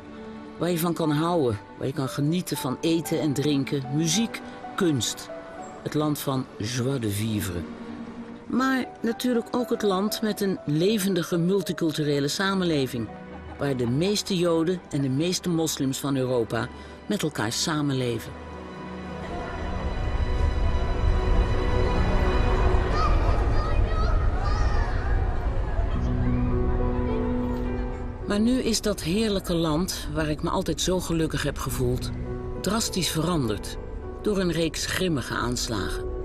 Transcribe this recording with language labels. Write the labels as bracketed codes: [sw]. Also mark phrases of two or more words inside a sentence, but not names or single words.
[nl] Waar je van kan houden, waar je kan genieten van eten en drinken, muziek, kunst. Het land van [fr] joie de vivre. [nl] Maar natuurlijk ook het land met een levendige multiculturele samenleving. Waar de meeste Joden en de meeste moslims van Europa met elkaar samenleven. Maar nu is dat heerlijke land, waar ik me altijd zo gelukkig heb gevoeld, drastisch veranderd door een reeks grimmige aanslagen.